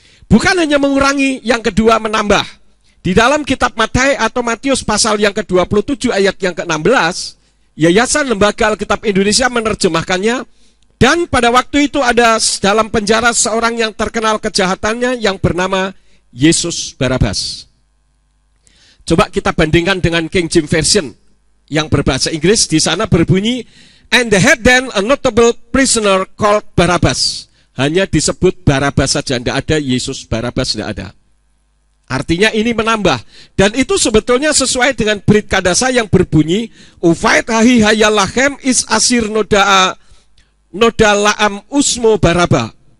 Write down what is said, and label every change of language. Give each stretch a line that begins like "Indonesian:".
Indonesian: Bukan hanya mengurangi, yang kedua menambah. Di dalam kitab Matius atau Matius pasal yang ke-27 ayat yang ke-16, Yayasan Lembaga Alkitab Indonesia menerjemahkannya, dan pada waktu itu ada dalam penjara seorang yang terkenal kejahatannya yang bernama Yesus Barabas. Coba kita bandingkan dengan King James Version yang berbahasa Inggris. Di sana berbunyi,
English: and they had then a notable prisoner called Barabbas.
Indonesian: Hanya disebut Barabas saja, tidak ada Yesus Barabas, tidak ada. Artinya ini menambah. Dan itu sebetulnya sesuai dengan Brit Kadasa yang berbunyi, Ufait hahi hayalahem is asir noda laam usmo Baraba.